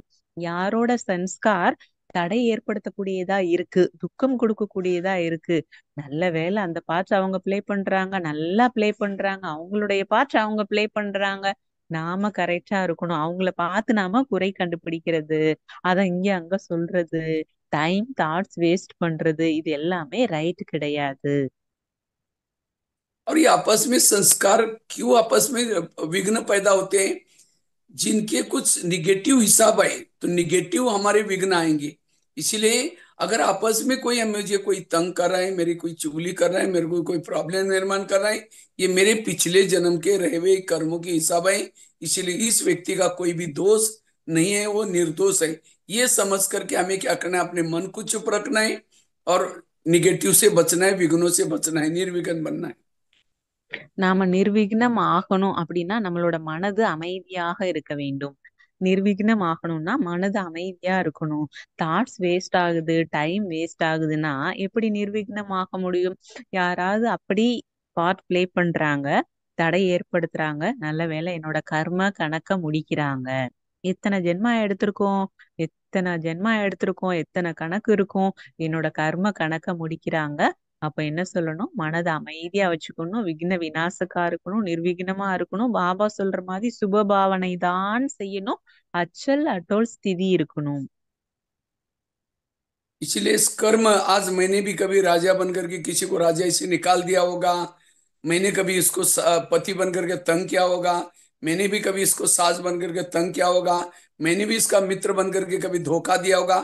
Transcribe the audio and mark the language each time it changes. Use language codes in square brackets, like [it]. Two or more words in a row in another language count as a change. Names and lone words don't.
[ta] யாரோட சன்ஸ்கார் தடை ஏற்படுத்தக்கூடியதா இருக்கு, துக்கம் கொடுக்கக்கூடியதா இருக்கு, நல்ல வேளை அந்த பார்ட்ஸ் அவங்க ப்ளே பண்றாங்க, நல்லா ப்ளே பண்றாங்க, அவங்களுடைய பார்ட்ஸ் அவங்க ப்ளே பண்றாங்க, நாம கரெக்டா இருக்கணும். அவங்கள பார்த்து நாம குறை கண்டுபிடிக்கிறது, அத இங்க அங்க சொல்றது, [en] time thoughts waste [ta] பண்றது, இது எல்லாமே ரைட் கிடையாது. [hi] और ये आपस में संस्कार क्यों आपस में विघ्न पैदा होते हैं, जिनके कुछ निगेटिव हिसाब है, तो निगेटिव हमारे विघ्न आएंगे। इसीलिए अगर आपस में कोई मुझे कोई तंग कर रहा है, मेरी कोई चुगली कर रहा है, मेरे को कोई प्रॉब्लम निर्माण कर रहा है, ये मेरे पिछले जन्म के रहे हुए कर्मों के हिसाब है। इसीलिए इस व्यक्ति का कोई भी दोष नहीं है, वो निर्दोष है। ये समझ करके हमें क्या करना है, अपने मन को चुप रखना है और निगेटिव से बचना है, विघ्नों से बचना है, निर्विघ्न बनना है। [ta] நாம நிர்விக்னம் ஆகணும் அப்படின்னா நம்மளோட மனது அமைதியாக இருக்க வேண்டும். நிர்விக்னம் ஆகணும்னா மனது அமைதியா இருக்கணும். [en] thoughts waste [ta] ஆகுது, [en] time waste [ta] ஆகுதுன்னா எப்படி நிர்விக்னம் ஆக முடியும்? யாராவது அப்படி [en] part play [ta] பண்றாங்க, தடை ஏற்படுத்துறாங்க, நல்ல வேளை என்னோட கர்ம கணக்க முடிக்கிறாங்க. எத்தனை ஜென்மா எடுத்திருக்கோம், எத்தனை ஜென்மா எடுத்திருக்கோம், எத்தனை கணக்கு இருக்கும், என்னோட கர்ம கணக்க முடிக்கிறாங்க. அப்ப என்ன சொல்லணும், மனதை அமைதியா வச்சுக்கணும், விக்ன விநாசக்கா இருக்கணும், நிர்விக்னமா இருக்கணும், பாபா சொல்ற மாதிரி சுப பாவனை தான் செய்யணும், [hi] अचल अडोल स्थिति [ta] இருக்கணும். [hi] इसलिए इस कर्म, आज मैंने भी कभी राजा बन करके किसी को राजा से निकाल दिया होगा, मैंने कभी इसको पति बन करके तंग किया होगा, मैंने भी कभी इसको सास बन करके तंग किया होगा, मैंने भी इसका मित्र बन करके कभी धोखा दिया होगा।